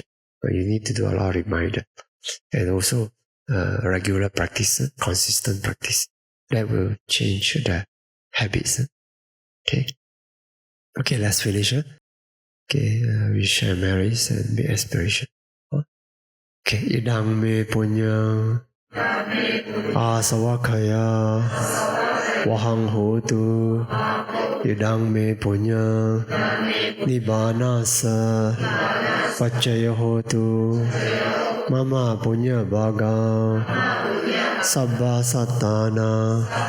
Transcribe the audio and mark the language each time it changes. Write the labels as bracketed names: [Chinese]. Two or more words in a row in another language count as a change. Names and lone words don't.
[English] You need to do a lot of reminders. And also regular practice, consistent practice. That will change the habits. Okay, let's finish. Okay, we share merits and big aspiration. [Pali] Okay, idang me punya asawakaya wahang hotu idang me punya nibbanasa pacaya hotu mama punya bhaga sabba satana